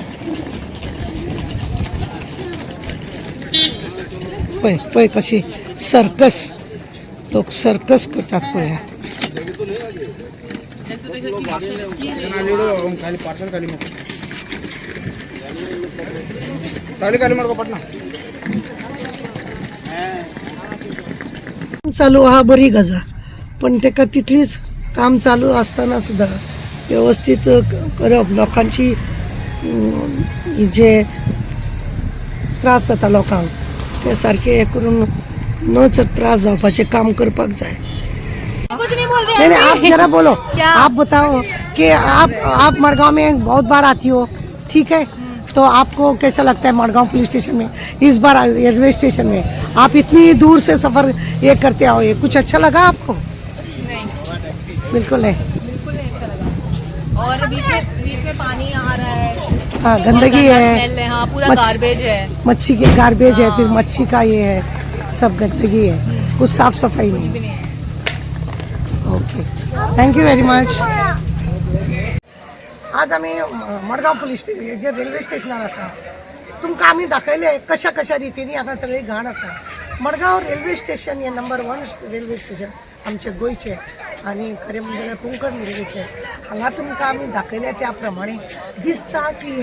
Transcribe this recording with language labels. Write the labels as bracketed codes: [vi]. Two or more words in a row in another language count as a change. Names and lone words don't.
[kok] पळय पळय कशी सर्कस लोक सर्कस करतात पळयात चालू आहा बरी गजाल पण तेका तितलीच काम चालू आसतना सुद्दां व्यवस्थित करप लोकांची जे त्रास जाता लोकांक ते सारखे हे करून नच त्रास जावपाचें काम करपाक जाय [hi] कुछ नहीं बोल नहीं आप जरा बोलो आप बताओ कि आप मडगांव में बहुत बार आती हो ठीक है तो आपको कैसा लगता है मडगांव पुलिस स्टेशन में इस बार [en] railway station [hi] में आप इतनी दूर से सफ़र ये करते आओ ये कुछ अच्छा लगा आपको नहीं बिल्कुल नहीं अच्छा लगा और बीच में पानी आ रहा है हाँ गंदगी है हाँ पूरा गार्बेज है मच्छी के गार्बेज है फिर मच्छी का ये है सब गंदगी है कुछ साफ सफाई नहीं [en] okay thank you very much [kok] आज आम्ही मडगांव पुलीस स्टेशन जे रेल्वे स्टेशनार आसा तुमकां आमी दाखयले कशा कशा रितीनी हांगा सगळी घाण आसा मडगांव [en] railway station [kok] हे नंबर 1 रेल्वे स्टेशन आमचे गोयचे आणि खरें म्हणजे जाल्यार कुंकण रेल्वेचे हांगा तुमकां आमी दाखयल्या त्या प्रमाणे दिसता की हे